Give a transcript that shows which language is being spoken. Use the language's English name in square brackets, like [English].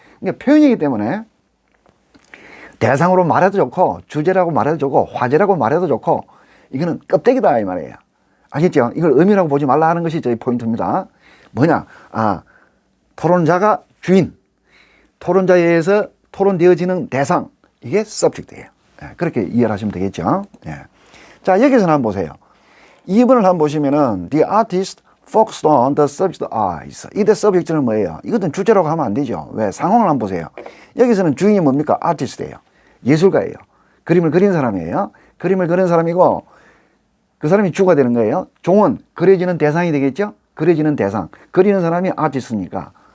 [Korean] 그러니까 표현이기 때문에 대상으로 말해도 좋고 주제라고 말해도 좋고 화제라고 말해도 좋고 이거는 껍데기다 이 말이에요. 아시죠? 이걸 의미라고 보지 말라 하는 것이 저희 포인트입니다. 뭐냐? 토론자가 주인, 토론자에 의해서 토론되어지는 대상, 이게 subject예요. 그렇게 이해를 하시면 되겠죠. 자, 여기서는 한번 보세요. 2번을 한번 보시면은 [English] the artist focused on the subject eyes. [Korean] 이때 subject는 뭐예요? 이것은 주제라고 하면 안 되죠. 왜? 상황을 한번 보세요. 여기서는 주인이 뭡니까? 아티스트예요. 예술가예요. 그림을 그린 사람이에요. 그림을 그린 사람이고 그 사람이 주가 되는 거예요. 종은 그려지는 대상이 되겠죠? 그려지는 대상. 그리는 사람이 아티스트니까.